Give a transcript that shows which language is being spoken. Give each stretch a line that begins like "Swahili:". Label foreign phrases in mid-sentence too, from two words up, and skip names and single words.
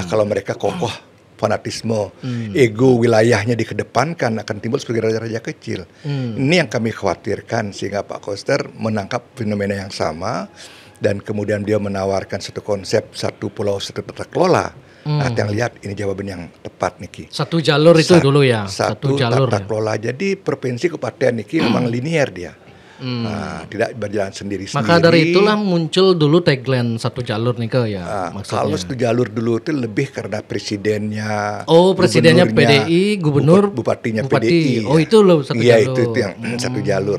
Indonesian: Kalau mereka kokoh, fanatisme, ego wilayahnya dikedepankan, akan timbul sebagai raja-raja kecil. Ini yang kami khawatirkan, sehingga Pak Koster menangkap fenomena yang sama dan kemudian dia menawarkan satu konsep satu pulau satu tata kelola. Nah, yang lihat ini jawaban yang tepat Niki. Satu jalur itu dulu ya. Satu jalur tata kelola. Jadi provinsi kabupaten Niki memang linear dia. Nah, tidak berjalan sendiri-sendiri. Maka dari itulah muncul dulu tagline satu jalur nih ya. Kalau satu jalur dulu itu lebih karena presidennya. Oh, presidennya PDI, gubernur, bupatinya bupati. PDI. Oh, itu loh satu jalur. Iya, itu yang satu jalur.